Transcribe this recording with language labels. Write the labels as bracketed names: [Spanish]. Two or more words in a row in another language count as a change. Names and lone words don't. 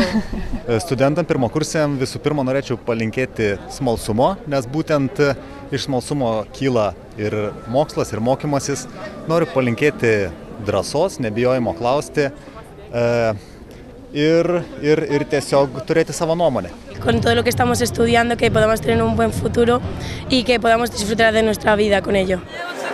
[Lithuanian] Studentam pirmakursiam visų pirma norėčiau palinkėti smalsumo, nes būtent iš smalsumo kyla ir mokslas, ir mokymasis. Noriu palinkėti drąsos, nebijojimo klausti ir tiesiog turėti savo nuomonę. [Spanish] Con todo lo que estamos estudiando, que podamos tener un buen futuro y que podamos disfrutar de nuestra vida con ello.